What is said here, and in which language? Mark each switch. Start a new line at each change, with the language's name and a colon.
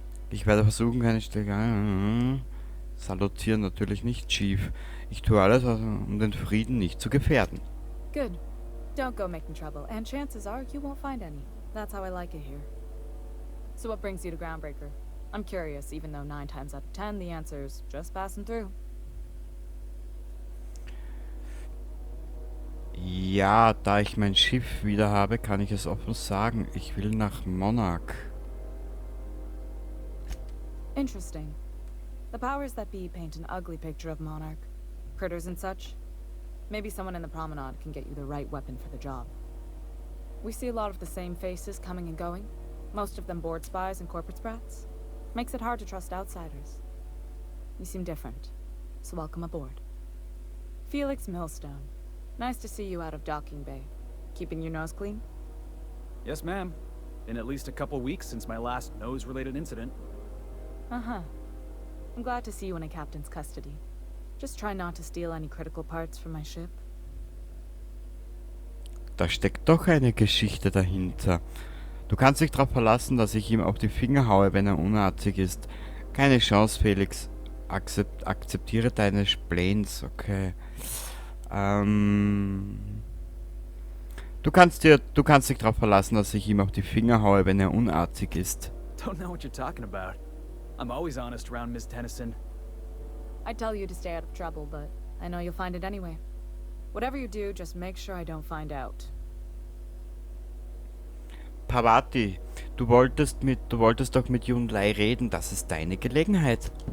German: Ich werde versuchen, keine Stelle... Salutieren natürlich nicht, Chief. Ich tue alles, um den Frieden nicht zu gefährden.
English: Good. Don't go making trouble, and chances are you won't find any. That's how I like it here. So what brings you to Groundbreaker? I'm curious, even though 9 times out of 10 the answer's just passing through.
German: Ja, da ich mein Schiff wieder habe, kann ich es offen sagen. Ich will nach Monarch.
English: Interesting. The powers that be paint an ugly picture of Monarch. Critters and such. Maybe someone in the promenade can get you the right weapon for the job. We see a lot of the same faces coming and going. Most of them board spies and corporate sprats. Makes it hard to trust outsiders. You seem different, so welcome aboard. Felix Millstone. Nice to see you out of docking bay. Keeping your nose clean? Yes, ma'am. Been at least a couple weeks since my last nose-related incident. Uh-huh. I'm glad to see you in a captain's custody. Just try not to steal any critical parts from my ship.
German: Da steckt doch eine Geschichte dahinter. Du kannst dich darauf verlassen, dass ich ihm auf die Finger haue, wenn er unartig ist. Keine Chance, Felix. Akzeptiere deine Spläns, okay. Du kannst dich darauf verlassen, dass ich ihm auf die Finger haue, wenn er unartig ist.
English: Don't know what you're talking about. I'm always honest around Miss Tennyson. I'd tell you to stay out of trouble, but I know you'll find it anyway. Whatever you do, just make sure I don't find out.
German: Parvati, du wolltest doch mit Junlei reden, das ist deine Gelegenheit.